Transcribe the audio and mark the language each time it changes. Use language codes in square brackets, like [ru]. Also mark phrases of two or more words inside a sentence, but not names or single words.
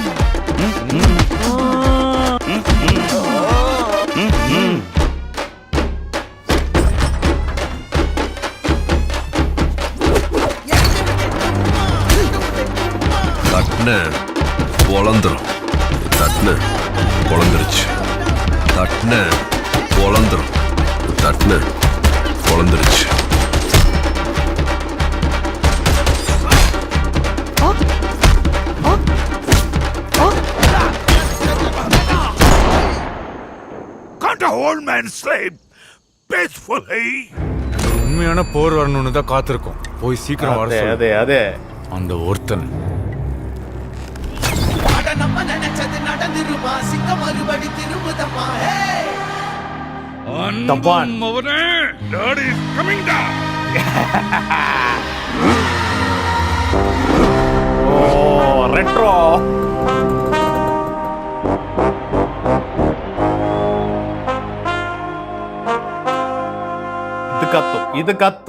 [ta] தட்ன பொழந்துரும், தட்ன பொழந்துருச்சு, தட்ன பொழந்துரும், தட்ன பொழந்துருச்சு. [en] Can't a old man sleep peacefully? [ta] உண்மையான போர் வரணும்னு தான் காத்திருக்கோம். போய் சீக்கிரம் வர [ml] അതെ [ta] சொல்லு. [ml] അതെ അതെ. [ta] அந்த ஒருத்தன் தப்பான். [ml] ഓ റെട്രോ. ഇത് കത്തും.